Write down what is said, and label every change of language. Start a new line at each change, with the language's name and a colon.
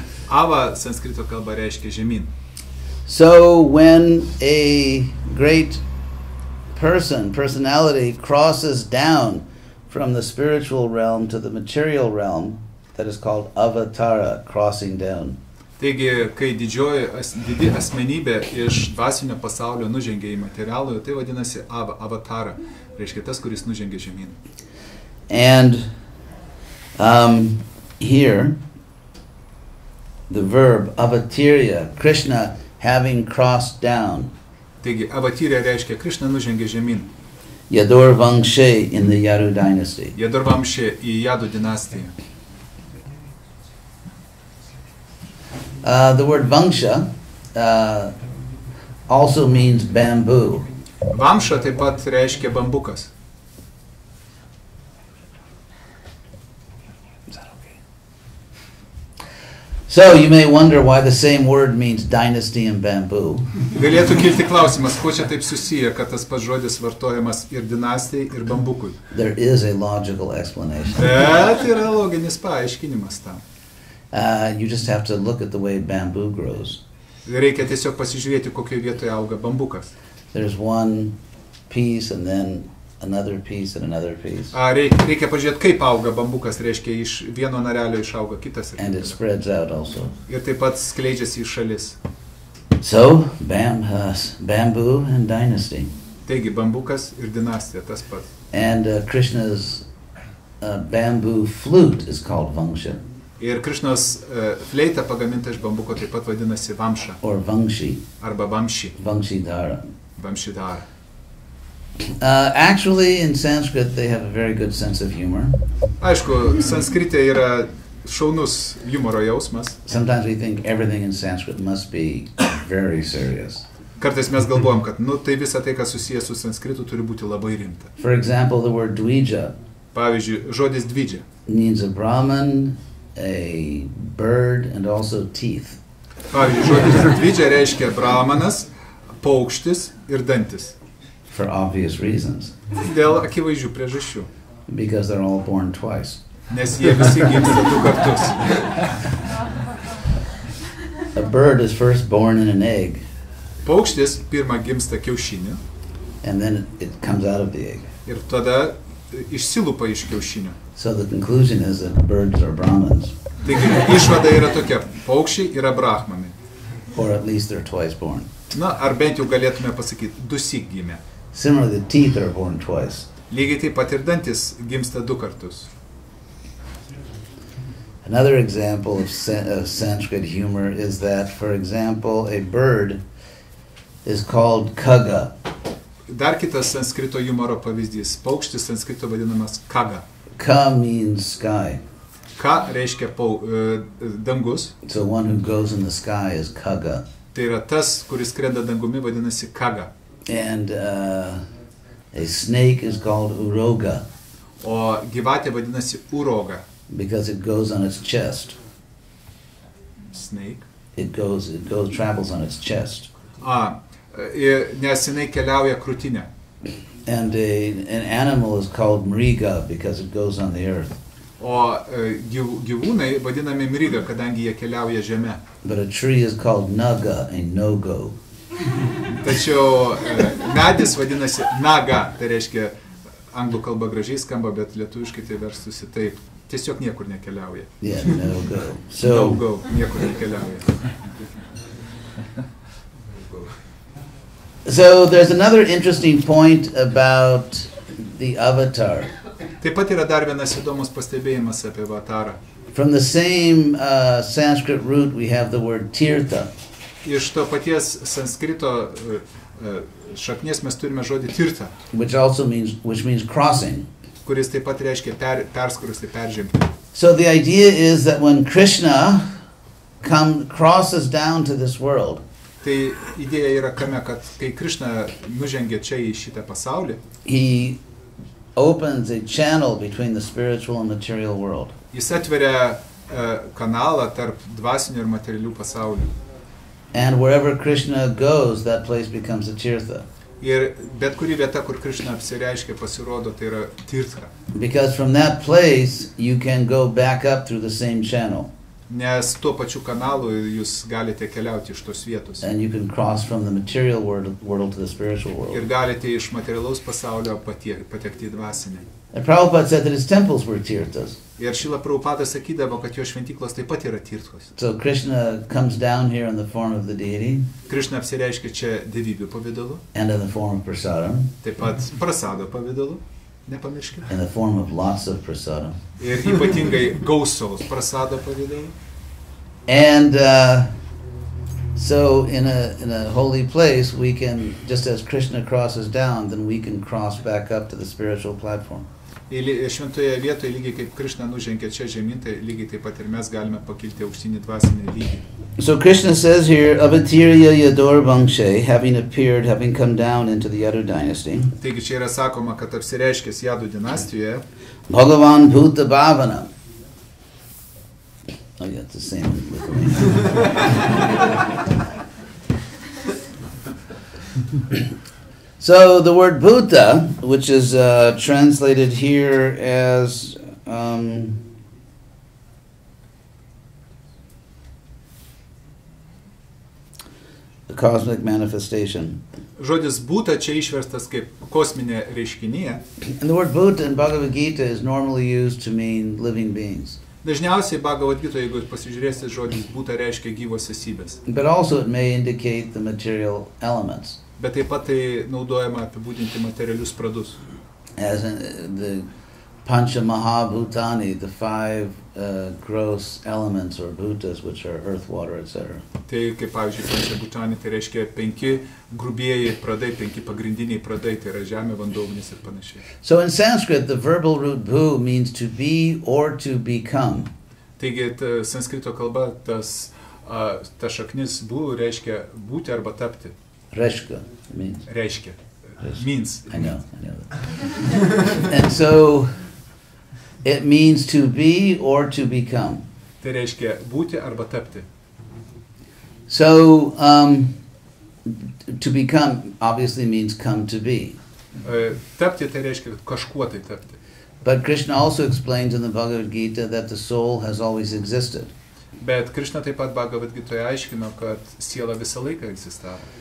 Lithuanian: Ava sanskrito kalba reiškia žemyn.
English: So when a great personality crosses down from the spiritual realm to the material realm, that is called avatara, crossing down.
Lithuanian: Taigi, kai didi asmenybė iš dvasinio pasaulio nužengia į materialų, tai vadinasi avatara, reiškia tas, kuris nužengia žemyn.
English: And here, the verb avatirya, Krishna having crossed down.
Lithuanian: Taigi, avatirya reiškia Krishna nužengia žemyn.
English: Yadur Vangshe in the Yadu dynasty.
Lithuanian: Yadur Vangshe į Yadu dinastiją.
English: The word Vangsha also means bamboo.
Lithuanian: Vamša taip pat reiškia bambukas.
English: Is that okay? So you may wonder why the same word means dynasty and bamboo.
Lithuanian: Galėtų kilti klausimas, kuo čia taip susiję, kad tas pats žodis vartojamas ir dinastijai, ir bambukui.
English: There is a logical explanation.
Lithuanian: Bet yra loginis paaiškinimas tam.
English: You just have to look at the way bamboo grows.
Lithuanian: Reikia tiesiog pasižiūrėti, kokioje vietoje auga bambukas.
English: There's one piece and then another piece and another piece.
Lithuanian: Reikia pažiūrėti, kaip auga bambukas, reiškia iš vieno narelio išauga kitas.
English: And it spreads out also.
Lithuanian: Ir taip pat skleidžiasi į šalis.
English: So, bamboo and dynasty.
Lithuanian: Taigi, bambukas ir dinastija, tas pats.
English: And Krishna's bamboo flute is called Vangsha.
Lithuanian: Ir Krishnos fleita pagaminta iš bambuko taip pat vadinasi Vamša.
English: Or Vangshi.
Lithuanian: Arba Vamši.
English: Vamshidhara.
Lithuanian: Vamšidhara.
English: Actually, in Sanskrit, they have a very good sense of humor.
Lithuanian: Aišku, sanskrite yra šaunus humoro jausmas.
English: Sometimes we think everything in Sanskrit must be very serious.
Lithuanian: Kartais mes galvojam, kad tai visa tai, kas susijęs su sanskritu, turi būti labai rimta.
English: For example, the word dvija.
Lithuanian: Pavyzdžiui, žodis dvidžia.
English: Means a Brahman, a bird, and also teeth.
Lithuanian: Pavyzdžiui, žodis dvidžia reiškia brahmanas, paukštis ir dantis.
English: For obvious reasons.
Lithuanian: Dėl akivaizdžių priežasčių.
English: Because they're all born twice.
Lithuanian: Nes jie visi gimsta du kartus.
English: A bird is first born in an egg.
Lithuanian: Paukštis pirmą gimsta kiaušiniu.
English: And then it comes out of the egg.
Lithuanian: Ir tada išsilupa iš kiaušinio.
English: So the conclusion is that birds are Brahmins.
Lithuanian: Taigi, išvada yra tokia, paukščiai yra brahmanai.
English: Or at least they're twice born.
Lithuanian: Na, ar bent jau galėtume pasakyti, dusyk gimė.
English: Similarly, the teeth are born twice.
Lithuanian: Lygiai taip pat ir dantis gimsta du kartus.
English: Another example of Sanskrit humor is that, for example, a bird is called kaga.
Lithuanian: Dar kitas sanskrito humoro pavyzdys. Paukštis sanskrito vadinamas kaga.
English: Ka means sky.
Lithuanian: Ka reiškia dangus.
English: So one who goes in the sky is kaga.
Lithuanian: Tai yra tas, kuris skrenda dangumi, vadinasi kaga.
English: And a snake is called uroga.
Lithuanian: O gyvatė vadinasi uroga.
English: Because it goes on its chest. Snake. It travels on its chest.
Lithuanian: Nes jinai keliauja krūtinę.
English: And an animal is called mriga because it goes on the earth.
Lithuanian: O gyvūnai vadinami mriga, kadangi jie keliauja žeme.
English: But a tree is called naga, a no-go.
Lithuanian: Tačiau medis vadinasi naga, tai reiškia, anglų kalba gražiai skamba, bet lietuviškai tai verstųsi taip. Tiesiog niekur nekeliauja.
English: Yeah, no-go.
Lithuanian: No-go, niekur nekeliauja.
English: So there's another interesting point about the avatar.
Lithuanian: Taip pat yra dar vienas įdomus pastebėjimas apie avatarą.
English: From the same Sanskrit root, we have the word tirtha.
Lithuanian: Iš to paties sanskrito šaknies mes turime žodį tirta,
English: which means crossing.
Lithuanian: kuris taip pat reiškia perskrusti, peržengti.
English: So the idea is that when Krishna crosses down to this world,
Lithuanian: Tai idėja yra kame, kad kai Krishna nužengia čia į šitą pasaulį,
English: he opens a channel between the spiritual and material world.
Lithuanian: Jis atveria kanalą tarp dvasinių ir materialių pasaulių.
English: And wherever Krishna goes, that place becomes a tirtha.
Lithuanian: Ir bet kuri vieta, kur Krishna apsireiškia, pasirodo, tai yra tirtha.
English: Because from that place, you can go back up through the same channel.
Lithuanian: Nes tuo pačiu kanalu jūs galite keliauti iš tos vietos.
English: And you can cross from the material world to the spiritual world.
Lithuanian: Ir galite iš materialaus pasaulio patekti į dvasinę.
English: And Prabhupada said that his temples were tirthas.
Lithuanian: Ir Šrila Prabhupada sakydavo, kad jo šventyklos taip pat yra tirthos.
English: So Krishna comes down here in the form of the deity.
Lithuanian: Krishna apsireiškia čia dievybių pavidalu.
English: And in the form of prasadam.
Lithuanian: Taip pat prasado pavidalu. Nepamirškite.
English: In the form of lots of prasadam.
Lithuanian: Ir ypatingai gausaus prasado pavidalu.
English: And so in a holy place, we can, just as Krishna crosses down, then we can cross back up to the spiritual platform.
Lithuanian: Šventoje vietoje, lygiai kaip Krishna nužengia čia žemyn, tai lygiai taip pat ir mes galime pakilti aukštinį dvasinį lygį.
English: So Krishna says here, Avatirya Yador Vangshe, having appeared, having come down into the Yadu dynasty.
Lithuanian: Taigi čia yra sakoma, kad apsireiškęs Jadų dinastijoje.
English: Bhagavan Bhuta Bhavana. Oh yeah, it's the same in Lithuanian. So the word Bhuta, which is translated here as the cosmic manifestation.
Lithuanian: Žodis būta čia išverstas kaip kosminė reiškinė.
English: And the word Bhuta in Bhagavad Gita is normally used to mean living beings.
Lithuanian: Dažniausiai Bhagavad Gita, jeigu pasižiūrėsite, žodis būta reiškia gyvos esybės.
English: But also it may indicate the material elements.
Lithuanian: Bet taip pat tai naudojama apibūdinti materialius pradus.
English: As in the Pancha Mahabhutani, the five gross elements or bhutas, which are earth, water, etc.
Lithuanian: Tai kaip pavyzdžiui, Pancha Bhutani, tai reiškia 5 grubieji pradai, 5 pagrindiniai pradai, tai yra žemė, vanduo, ugnis ir panašiai.
English: So in Sanskrit, the verbal root bhu means to be or to become.
Lithuanian: Taigi sanskrito kalba ta šaknis bu reiškia būti arba tapti.
English: Reshka means.
Lithuanian: Reiškia. Means.
English: I know that. And so it means to be or to become.
Lithuanian: Tai reiškia būti arba tapti.
English: So to become obviously means come to be.
Lithuanian: Tapti tai reiškia kažkuo tai tapti.
English: But Krishna also explains in the Bhagavad Gita that the soul has always existed.
Lithuanian: Bet Krishna taip pat Bhagavad Gitoje aiškino, kad siela visą laiką egzistavo.